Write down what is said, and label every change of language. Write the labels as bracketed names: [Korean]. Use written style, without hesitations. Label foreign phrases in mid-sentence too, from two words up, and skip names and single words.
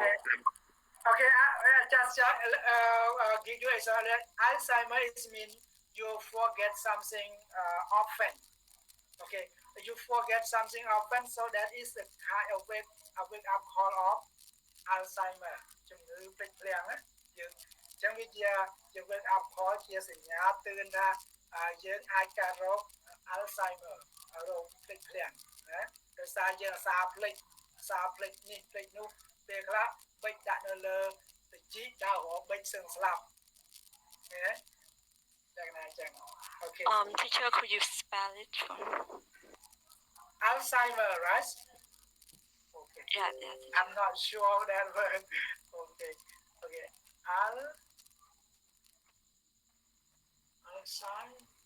[English] Okay, just give you example. Alzheimer is mean you forget something often. Okay, you forget something often, so that is the kind of wake up call of Alzheimer. [Khmer] ជំងឺភ្លេចភ្លាំងណាយើងអញ្ចឹងវាជា [English] wake up call [Khmer] ជាសញ្ញាទឿនថាយើងអាចកើតរោគ Alzheimer រោគភ្លេចភ្លាំងណាដោយសារយើងអាសាភ្លេចនេះភ្លេចនោះពេលខ្លះបិចដាក់នៅលើតិចដើររកបិចសឹងស្លាប់ណាចឹងណាចឹង Okay. [English] Teacher, could you spell it for me? Alzheimer, right? Okay. Yeah. I'm not sure of that word. Okay. Alzheimer.